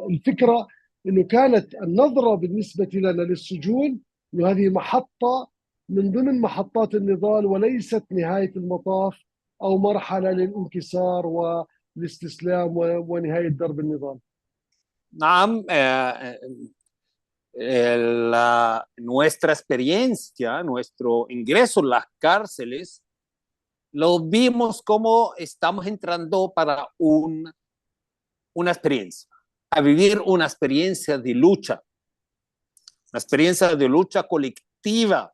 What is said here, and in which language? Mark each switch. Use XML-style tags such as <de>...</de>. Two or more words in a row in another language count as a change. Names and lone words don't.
<ar>الفكرة أنه كانت النظرة بالنسبة لنا للسجون أنه هذه محطة من ضمن محطات النضال وليست نهاية المطاف أو مرحلة للانكسار والاستسلام ونهاية درب النضال. نعم.</ar> <es>Nuestra experiencia, nuestro ingreso en las cárceles, lo vimos como estamos entrando para una experiencia, a vivir una experiencia de lucha colectiva.</es>